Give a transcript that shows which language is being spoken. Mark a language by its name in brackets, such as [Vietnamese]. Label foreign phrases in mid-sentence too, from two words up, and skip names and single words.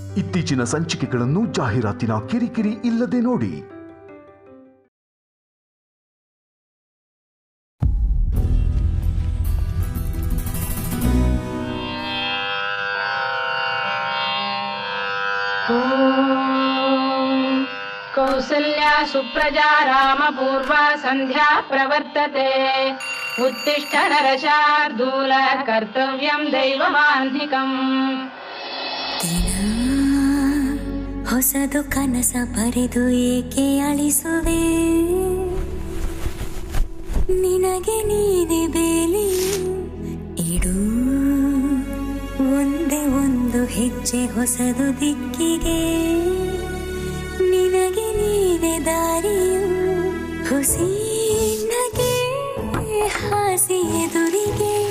[Kannada] ಇತ್ತೀಚಿನ ಸಂಚಿಕೆಗಳನ್ನು ಜಾಹೀರಾತಿನ ಕಿರಿಕಿರಿ ಇಲ್ಲದೆ ನೋಡಿ. [Sanskrit] कौसल्या सुप्रजा रामपूर्वा संध्या प्रवर्तते उत्तिष्ठ नरशार्दूल कर्तव्यं दैवमान्धिकम्. [Kannada] ಹೊಸದು ಕನಸ ಬರೆದು ಏಕೆ ಅಳಿಸುವೆ, ನಿನಗೆ ನೀನೆ ಬೇಲಿ ಇಡು ಒಂದೇ ಒಂದು ಹೆಜ್ಜೆ ಹೊಸದು ದಿಕ್ಕಿಗೆ, ನಿನಗೆ ನೀನೆ ದಾರಿಯು ಹುಸಿ ನಗೆ ಹಾಸಿ ಎದುರಿಗೆ